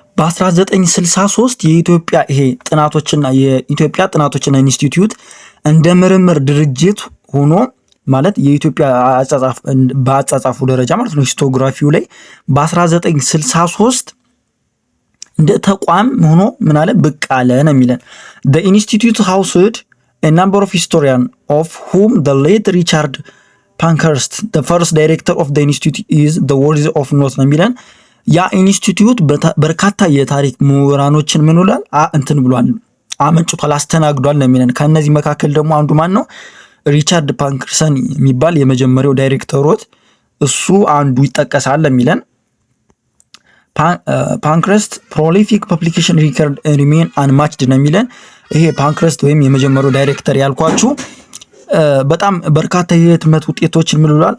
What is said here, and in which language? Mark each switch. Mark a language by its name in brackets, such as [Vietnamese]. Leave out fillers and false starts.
[Amharic] በ1963 የኢትዮጵያ ይሄ ጥናቶችና የኢትዮጵያ ጥናቶችና ኢንስቲትዩት እንደ ምርምር ድርጅት ሆኖ ማለት የኢትዮጵያ በአጻጻፉ ደረጃ ማለት ነው ሂስቶግራፊው ላይ በ1963 እንደ ተቋም ሆኖ ምን አለ? ብቅ አለ ነው የሚለን። [English] the institute housed a number of historians of whom the late Richard Pankhurst the first director of the institute is the worthy of note [Amharic] ነው የሚለን። ያ ኢንስቲትዩት በርካታ የታሪክ ምሁራኖችን ምን ብሏል? እንትን ብሏል፣ አመንጭቷል፣ አስተናግዷል ነው የሚለን። ከነዚህ መካከል ደግሞ አንዱ ማን ነው? ሪቻርድ ፓንክርሰን የሚባል የመጀመሪያው ዳይሬክተሮት እሱ አንዱ ይጠቀሳል የሚለን። [English] ፓንክረስት ፕሮሊፊክ ፐብሊኬሽን ሪከርድ ሪሜን አንማችድ [Amharic] ነው የሚለን። ይሄ ፓንክረስት ወይም የመጀመሪያው ዳይሬክተር ያልኳችሁ በጣም በርካታ የህትመት ውጤቶችን ምን ብሏል?